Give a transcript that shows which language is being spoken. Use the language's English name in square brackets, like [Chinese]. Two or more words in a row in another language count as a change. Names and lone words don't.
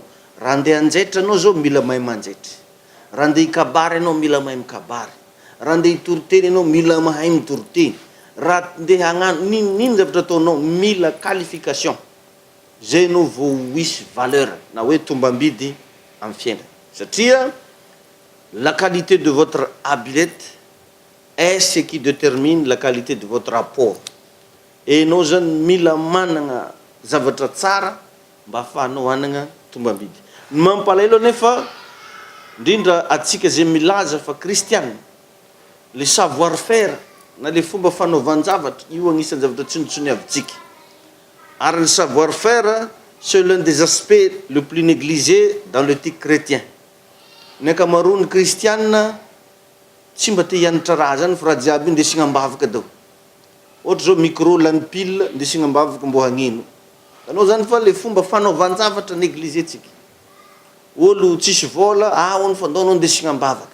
[Malagasy] Raha andeha anjaitra anao zao mila mahay manjaitra, raha andeha hikabary anao mila mahay mikabary, raha andeha hitoriteny anao mila mahay mitoriteny, raha andeha hagnano ninino zavatra ataonao mila qualification. Zay anao vao hisy valeur na hoe tombambidy amin'ny fiainana. [French] Satria la qualité de votre habilette est ce qui détermine la qualité de votre rapport. [Malagasy] Et anao zany mila managna zavatra tsara mba ahafahanao hanagna tombambidy. Ny mampalahelo nefa indrindra atsika zay milaza fa kristiana, [French] le savoir faire [Malagasy] na le fomba fanaovan-javatra io agnisan'ny zavatra tsinotsony avitsika. [French] Ary le savoir faire c'est l'un des aspects le plus négligé dans l'éthique chrétien. [Malagasy] Ny ankamaroany kristiana tsy mba te hianatra raha zany fa raha jiaby indesina ambavaka dao. Ohatra zao micro lany pile indesina ambavaka mbo hagnino. Anao zany fa le fomba fanaovan-javatra négligentsika. Olo tsisy vola, hono fandaonao indesina ambavaka.